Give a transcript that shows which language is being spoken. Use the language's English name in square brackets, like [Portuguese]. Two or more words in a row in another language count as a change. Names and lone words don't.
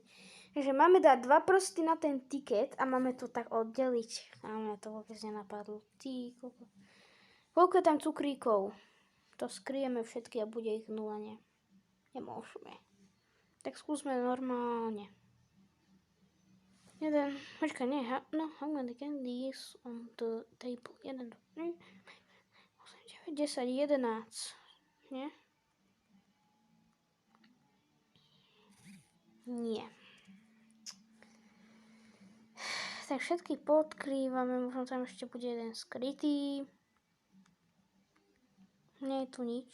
[Slovak] Takže máme dať 2 prsty na ten tiket a máme to tak oddeliť. A mňa to vôbec nenapadlo. Ty, koľko je tam cukríkov? To skryjeme všetky a bude ich 0, nie? Nemôžeme. Tak skúsme normálne. Počkaj, nie, [English] no, how many candies on the table? [Slovak] 1, 2, 3, 8, 9, 10, 11. Nie? Nie. Tak všetky podkrývame, možno tam ešte bude jeden skrytý. Nie je tu nič.